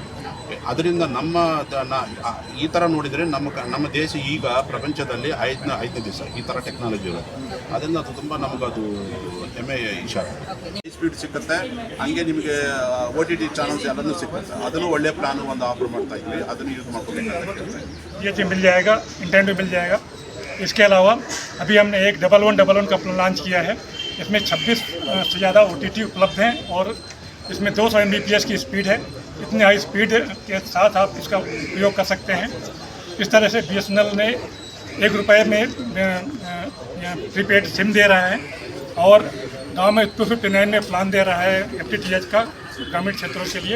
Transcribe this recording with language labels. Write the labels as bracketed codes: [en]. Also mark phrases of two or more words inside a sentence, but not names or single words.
[kn] ಅದರಿಂದ ಈ ಥರ ನೋಡಿದರೆ ನಮ್ಮ ದೇಶ ಈಗ ಪ್ರಪಂಚದಲ್ಲಿ ಐದನೇ ದೇಶ ಈ ಥರ ಟೆಕ್ನಾಲಜಿ ಇರೋದು. ಅದರಿಂದ ಅದು ತುಂಬ ನಮಗದು ಹೆಮ್ಮೆಯ ವಿಷಯ. ಸ್ಪೀಡ್ ಸಿಗುತ್ತೆ, ಹಂಗೆ ನಿಮಗೆ [en] OTT channels [kn] ಎಲ್ಲನೂ ಸಿಗುತ್ತೆ. ಅದನ್ನು ಒಳ್ಳೆ ಪ್ಲಾನ್ ಒಂದು ಆಫರ್ ಮಾಡ್ತಾ ಇದ್ವಿ. ಅದನ್ನು ಯೂಸ್ ಮಾಡ್ಕೋಬೇಕು. [hi] ये मिल जाएगा, इंटरनेट भी मिल जाएगा. इसके अलावा अभी हमने एक 1111 का [en] plan launch [hi] किया है. इसमें 26 से ज़्यादा OTT उपलब्ध हैं और इसमें 200 Mbps की स्पीड है. इतनी [en] high speed [hi] के साथ आप इसका उपयोग कर सकते हैं. इस तरह से BSNL ने ₹1 में [en] prepaid SIM [hi] दे रहा है और गांव में 259 में प्लान दे रहा है FTTH का ग्रामीण क्षेत्रों के लिए.